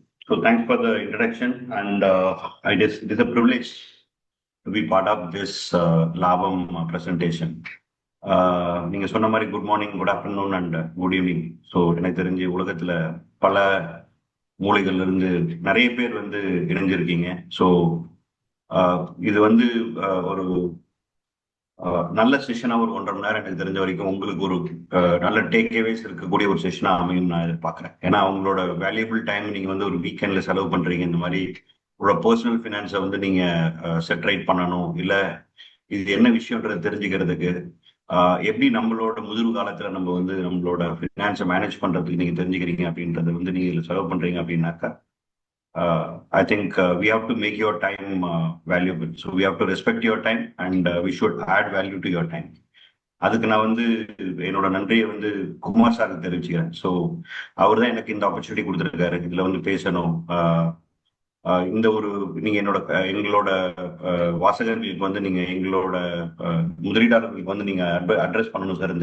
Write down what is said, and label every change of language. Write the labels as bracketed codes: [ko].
[en] So thanks for the introduction, and it is a privilege to be part of this Labam presentation. [ta] நீங்க சொன்ன மாதிரி good morning, good afternoon and good evening. So எனக்கு தெரிஞ்சு உலகத்துல பல மூலைகள்ல இருந்து நிறைய பேர் வந்து இணைஞ்சிருக்கீங்க. ஸோ இது வந்து ஒரு நல்ல செஷனா ஒரு 1.5 மணி நேரம் எனக்கு தெரிஞ்ச வரைக்கும் உங்களுக்கு ஒரு நல்ல டேக்அவேஸ் இருக்கக்கூடிய ஒரு செஷனா அமையும் நான் எதிர்பார்க்கிறேன். ஏன்னா அவங்களோட வேல்யூபிள் டைம் நீங்க வந்து ஒரு வீக்கெண்ட்ல செலவு பண்றீங்க. இந்த மாதிரி உங்களோட பர்சனல் ஃபினான்ஸை வந்து நீங்க செட்ரைட் பண்ணணும், இல்ல இது என்ன விஷயம்ன்றது தெரிஞ்சுக்கிறதுக்கு எப்படி நம்மளோட முதிர்வு காலத்துல நம்ம வந்து நம்மளோட ஃபினான்ஸை மேனேஜ் பண்றதுக்கு நீங்க தெரிஞ்சுக்கிறீங்க அப்படின்றத வந்து நீங்க இதுல செலவு பண்றீங்க அப்படின்னாக்கா [en] I think we have to make your time valuable. So we have to respect your time and we should add value to your time. [ta] அதுக்கு நான் வந்து என்னோட நன்றியை வந்து குமார் சாருக்கு தெரிவிச்சுக்கிறேன். ஸோ அவர் தான் எனக்கு இந்த ஆப்பர்ச்சுனிட்டி கொடுத்துருக்காரு, இதுல வந்து பேசணும். இந்த ஒரு நீங்க எங்களோட வாசகர்களுக்கு வந்து நீங்க எங்களோட முதலீட்டாளர்களுக்கு வந்து நீங்க அட்ரஸ் பண்ணணும் சார்.